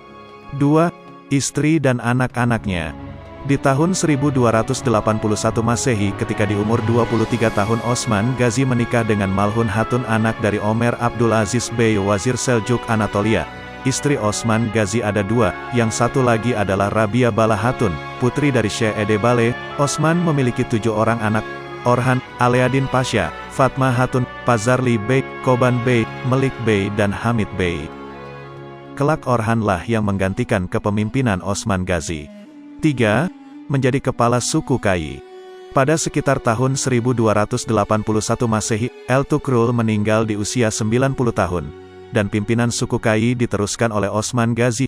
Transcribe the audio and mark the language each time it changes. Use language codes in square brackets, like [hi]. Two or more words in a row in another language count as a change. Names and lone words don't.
[id] 2. Istri dan anak-anaknya. Di tahun 1281 Masehi ketika di umur 23 tahun Osman Ghazi menikah dengan Malhun Hatun anak dari Ömer Abdulaziz Bey Wazir Seljuk Anatolia. Istri Osman Ghazi ada dua, yang satu lagi adalah Rabia Bala Hatun, putri dari Syekh Edebale. Osman memiliki 7 orang anak, Orhan, Aleadin Pasha, Fatma Hatun, Pazarli Bey, Koban Bey, Melik Bey dan Hamid Bey. Kelak Orhanlah yang menggantikan kepemimpinan Osman Ghazi. 3. Menjadi kepala suku Kai. Pada sekitar tahun 1281 Masehi, Ertugrul meninggal di usia 90 tahun, dan pimpinan suku Kai diteruskan oleh Osman Ghazi.